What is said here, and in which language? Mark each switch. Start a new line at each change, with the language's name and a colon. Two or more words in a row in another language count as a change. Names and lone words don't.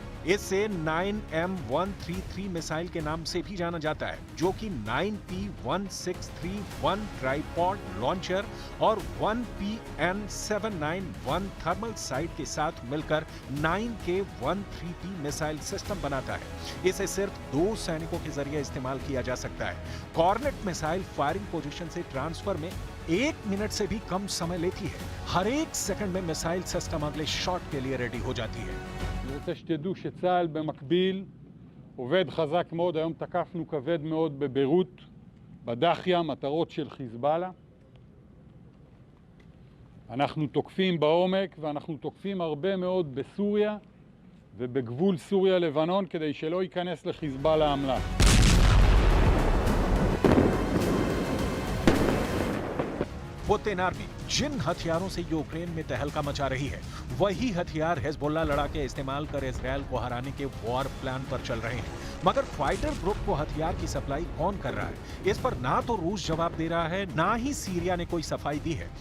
Hindi: इसे 9M133 मिसाइल के नाम से भी जाना जाता है, जो कि 9P1631
English: tripod launcher
Hindi: और 1PN791
English: thermal sight
Hindi: के साथ मिलकर 9K13P
English: missile system
Hindi: बनाता है। इसे सिर्फ 2 सैनिकों के जरिए इस्तेमाल किया जा सकता है। कॉर्नेट मिसाइल
English: firing position
Hindi: से ट्रांसफर में 1 मिनट से भी कम समय लेती है। हर एक सेकंड में
English: missile system
Hindi: अगले शॉट के लिए रेडी हो जाती है।
Hebrew: אני רוצה שתדעו שצה"ל במקביל עובד חזק מאוד. היום תקפנו כבד מאוד בביירות, בדחיה, מטרות של חיזבאללה. אנחנו תוקפים בעומק ואנחנו תוקפים הרבה מאוד בסוריה ובגבול סוריה-לבנון כדי שלא ייכנס לחיזבאללה אמל"ח.
Hindi: पुतिन आर्मी जिन हथियारों से यूक्रेन में तहलका मचा रही है, वही हथियार हिजबुल्लाह लड़ाके इस्तेमाल कर इजरायल को हराने के
English: war plan
Hindi: पर चल रहे हैं। मगर
English: fighter group
Hindi: को हथियार की सप्लाई कौन कर रहा है, इस पर ना तो रूस जवाब दे रहा है, ना ही सीरिया ने कोई सफाई दी है।